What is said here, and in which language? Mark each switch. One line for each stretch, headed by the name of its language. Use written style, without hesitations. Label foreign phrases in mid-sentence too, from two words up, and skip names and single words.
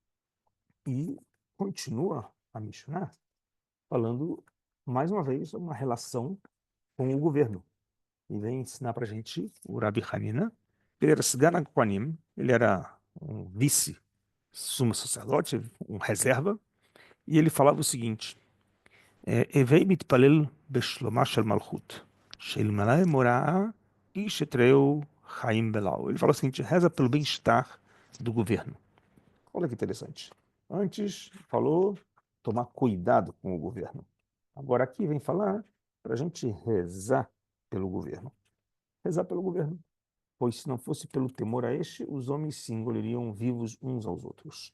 Portuguese: E continua a Mishnah falando, mais uma vez, uma relação com o governo. E vem ensinar para a gente o Rabi Hanina. Ele era
Hebrew: סגן כהנים,
Portuguese: ele era um vice-sumo sacerdote, um reserva, e ele falava o seguinte,
Hebrew: הוי מתפלל בשלומה של מלכות, שאלמלא מוראה איש את רעהו חיים בלעו.
Portuguese: Ele fala o seguinte, reza pelo bem-estar do governo. Olha que interessante. Antes falou tomar cuidado com o governo. Agora aqui vem falar para a gente rezar pelo governo. Rezar pelo governo. Pois se não fosse pelo temor a este, os homens se engoliriam vivos uns aos outros.